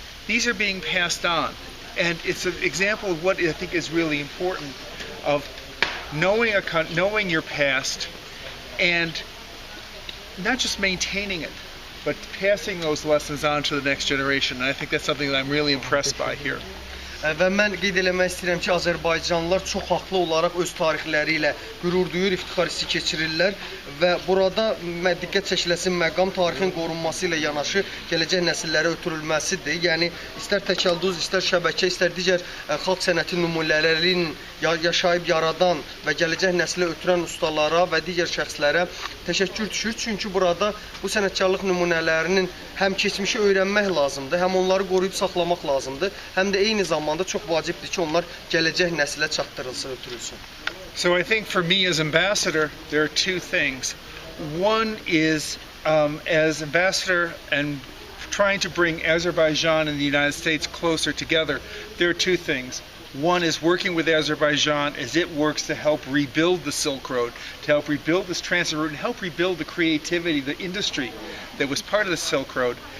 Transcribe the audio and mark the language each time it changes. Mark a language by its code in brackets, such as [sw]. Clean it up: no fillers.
[en] These are being passed on, and it's an example of what I think is really important, of knowing your past and not just maintaining it, but passing those lessons on to the next generation. And I think that's something that I'm really impressed by here. [az] Və mən qeyd eləmək istəyirəm ki, Azərbaycanlılar çox haqlı olaraq öz tarixləri ilə qürur duyur, iftixar hissi keçirirlər və burada diqqət çəkiləsi məqam tarixin qorunması ilə yanaşı gələcək nəsillərə ötürülməsidir. Yəni istər təkəldüz, istər şəbəkə, istər digər xalq sənəti nümunələrinin yaşayıb yaradan və gələcək nəslə ötürən ustalara və digər şəxslərə təşəkkür düşür. Çünki burada bu sənətkarlıq nümunələrinin həm keçmişi öyrənmək lazımdır, həm onları qoruyub saxlamaq lazımdır, həm də eyni zamanda çox vacibdir ki, onlar gələcək nəslə çatdırılsın, ötürülsün. [en] So I think for me as ambassador, there are two things. One is as ambassador and trying to bring Azerbaijan and the United States closer together, there are two things. One is working with Azerbaijan as it works to help rebuild the Silk Road, to help rebuild this transit route and help rebuild the creativity, the industry that was part of the Silk Road.